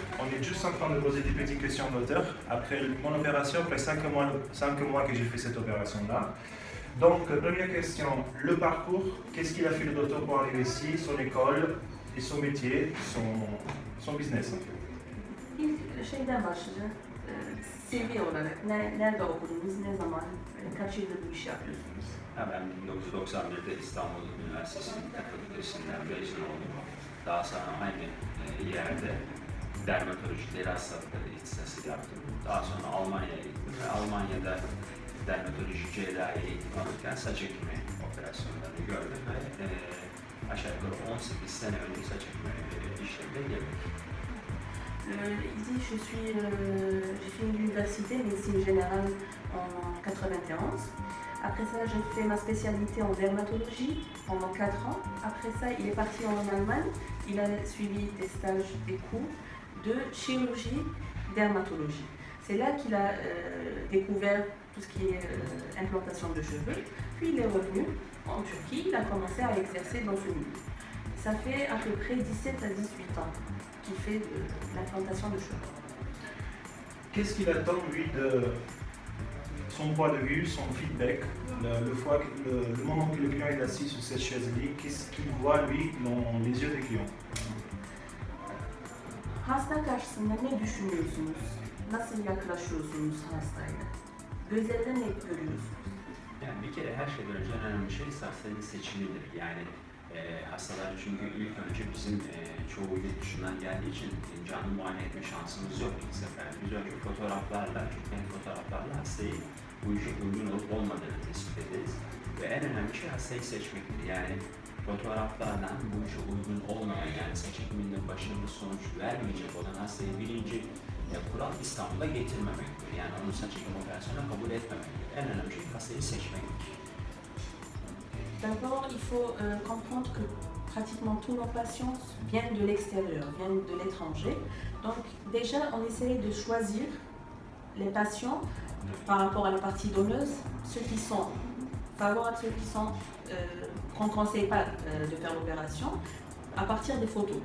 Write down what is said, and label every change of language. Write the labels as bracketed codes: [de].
[fr] On est juste en train de poser des petites questions au docteur. Après mon opération, après 5 mois que j'ai fait cette opération-là. Donc, première question, le parcours, qu'est-ce qu'il a fait le docteur pour arriver ici, son école et son métier, son business en fait. [tr] İlk şeyden başlayacağım. CV olarak nerede okudunuz, ne zaman, kaç yıldır bu işi yapıyorsunuz? Ben 1991'de İstanbul Üniversitesi Tıp Fakültesinden mezun oldum. Daha sonra aynı yerde dermatoloji deri hastalıkları ihtisası yaptım. Daha sonra Almanya'ya gittim ve Almanya'da dermatoloji cerrahi eğitim alırken saç ekimi operasyonlarını gördüm ve aşağı yukarı 18 sene önce saç ekimi işlemine girdik. [fr] Ici, j'ai fait l'université médecine générale en 91. Après ça, j'ai fait ma spécialité en dermatologie pendant 4 ans. Après ça, il est parti en Allemagne. Il a suivi des stages, des cours de chirurgie, dermatologie. C'est là qu'il a découvert tout ce qui est implantation de cheveux. Puis il est revenu en Turquie, il a commencé à exercer dans ce milieu. Ça fait à peu près 17 à 18 ans qu'il fait de l'implantation de cheveux. Qu'est-ce qu'il attend, lui, de son point de vue, son feedback, le moment que le client est assis sur cette chaise-là, qu'est-ce qu'il voit, lui, dans les yeux des clients? [tr] Hasta karşısında ne düşünüyorsunuz? Nasıl yaklaşıyorsunuz hastayla? Gözlerinde ne görüyorsunuz? Yani bir kere her şeyden önce önemli şey hastanın seçimidir. Yani hastalar çünkü ilk önce bizim çoğu yurt dışından geldiği için canlı muayene etme şansımız yok ilk sefer. Biz önce fotoğraflarla, çok net fotoğraflarla hastayı bu işe uygun olup olmadığını tespit ederiz. Ve en önemli şey hastayı seçmektir. Yani fotoğraflardan bu işe uygun olmayan, yani saç ekiminde başarılı sonuç vermeyecek olan hastayı birinci kural İstanbul'a getirmemektir. Yani onun saç ekim operasyonuna kabul etmemektir. En önemli şey hastayı seçmektir. [fr] D'abord, il faut comprendre que pratiquement tous nos patients viennent de l'extérieur, viennent de l'étranger. Donc déjà, on essaie de choisir les patients par rapport à la partie donneuse, ceux qui sont favorables, ceux qui sont qu'on ne conseille pas de faire l'opération, à partir des photos.